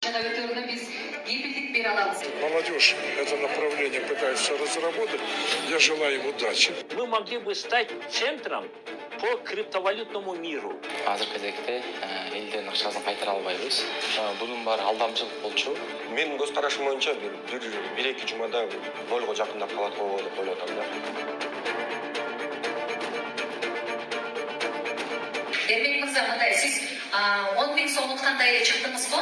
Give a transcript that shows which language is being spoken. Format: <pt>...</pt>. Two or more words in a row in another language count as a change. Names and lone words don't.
<ky>жана өтөөрүнө биз кепилдик бере алабыз.</ky> <ru>Молодежь это направление пытается разработать. Я желаю им удачи. Мы могли бы стать центром по криптовалютному миру.</ru> <ky>Азыр кезекте элдин акчасын кайтара албайбыз. Бунун баары алдамчылык болчу. Менин көз карашым боюнча бир эки жумада нольго жакындап калат го деп ойлоп атам да. Эрмек мырза, мындай сиз 10 миң сом уткандай эле чыктыңыз го?</ky>